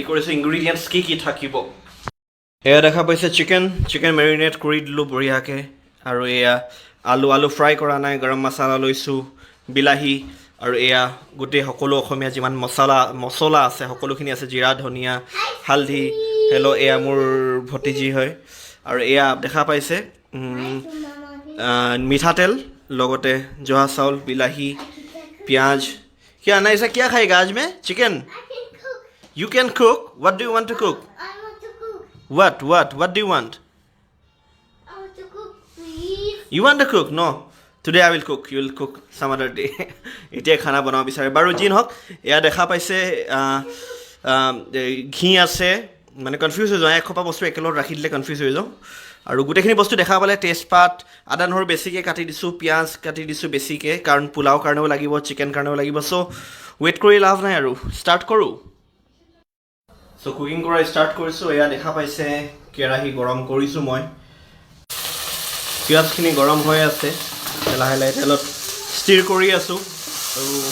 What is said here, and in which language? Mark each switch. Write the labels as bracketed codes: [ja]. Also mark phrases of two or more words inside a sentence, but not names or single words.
[as] কৰিছোঁ ইনগ্ৰিডিয়েণ্টছ কি থাকিব এয়া দেখা পাইছে [en] chicken marinate [as] কৰি দিলোঁ বঢ়িয়াকৈ আৰু এয়া আলু ফ্ৰাই কৰা নাই গৰম মছলা লৈছোঁ বিলাহী আৰু এয়া গোটেই সকলো অসমীয়া যিমান মছলা আছে সকলোখিনি আছে জিৰা ধনিয়া হালধি হেল্ল' এয়া মোৰ ভতিজী হয় আৰু এয়া দেখা পাইছে মিঠাতেল লগতে জহা চাউল বিলাহী পিঁয়াজ [hi] क्या ना ऐसा क्या खाएगा आज में चिकन [en] You can cook. What do you want to cook? I want to cook. What do you want? I want to cook, please. You want to cook? No. Today I will cook. You will cook some other day. [as] এতিয়া খানা বনাব বিচাৰে বাৰু জিন হওক এয়া দেখা পাইছে ঘি আছে মানে কনফিউজ হৈ যাওঁ এসোপা বস্তু একেলগত ৰাখি দিলে কনফিউজ হৈ যাওঁ আৰু গোটেইখিনি বস্তু দেখা পালে তেজপাত আদা নহৰু বেছিকৈ কাটি দিছোঁ পিঁয়াজ কাটি দিছোঁ বেছিকৈ কাৰণ পোলাও কাৰণেও লাগিব চিকেন কাৰণেও লাগিব [en] so wait [as] কৰি লাভ নাই আৰু ষ্টাৰ্ট কৰোঁ [en] so cooking [as] কৰা ষ্টাৰ্ট কৰিছোঁ এয়া দেখা পাইছে কেৰাহী গৰম কৰিছোঁ মই পিঁয়াজখিনি গৰম হৈ আছে লাহে লাহে তেলত ষ্টিৰ কৰি আছোঁ আৰু